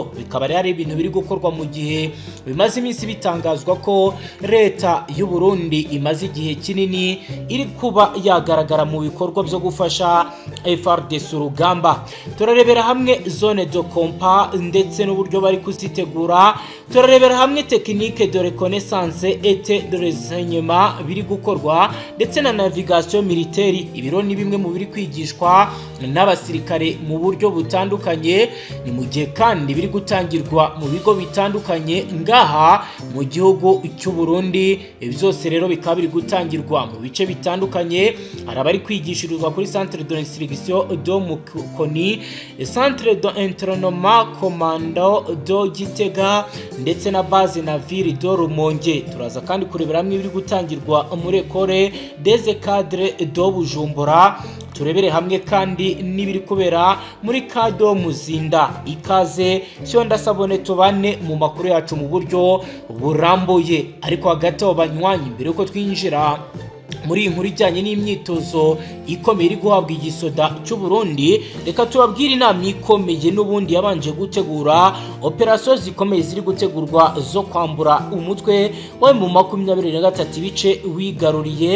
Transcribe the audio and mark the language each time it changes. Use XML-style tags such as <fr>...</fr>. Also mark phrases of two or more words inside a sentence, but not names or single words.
<rw>Bikaba ari ibintu biri gukorwa mu gihe bimaze iminsi bitangazwa ko leta y'u Burundi imaze igihe kinini iri kuba yagaragara mu bikorwa byo gufasha FARDC urugamba. Turarebera hamwe</rw> <fr>zone de compas</fr> <rw>ndetse n'uburyo bari kuzitegura. Turarebera hamwe</rw> <fr>technique de reconnaissance et de renseignement</fr> <rw>biri gukorwa ndetse na</rw> <fr>navigation militaire.</fr> <rw>Ibiro ni bimwe mu biri kwigishwa n'abasirikare mu buryo butandukanye, ni mu gihe kandi biri gutangirwa mu bigo bitandukanye ngaha mu gihugu cy'u Burundi. Byose rero bikaba biri gutangirwa mu bice bitandukanye. Hari abari kwigishirizwa kuri</rw> <fr>centre de instruction de Mukoni, centre d'entraînement commando de Gitega</fr> <rw>ndetse na</rw> <fr>base navire de Rumonge.</fr> <rw>Turaza kandi kurebera hamwe ibiri gutangirwa muri Ecole des cadres de Bujumbura. Turebere hamwe kandi n'ibiri kubera muri Kado Muzinda. Ikaze cyo ndasabone tubane mu makuru yacu mu buryo burambuye. Ariko hagati y'abanywanyi mbere uko twinjira muri inkuru ijyanye n'imyitozo ikomeye iri guhabwa igisoda cy'u Burundi, reka tubabwire inama ikomeye n'ubundi yabanje gutegura operasiyo zikomeye ziri gutegurwa zo kwambura umutwe wa M23 ibice wigaruriye.</rw>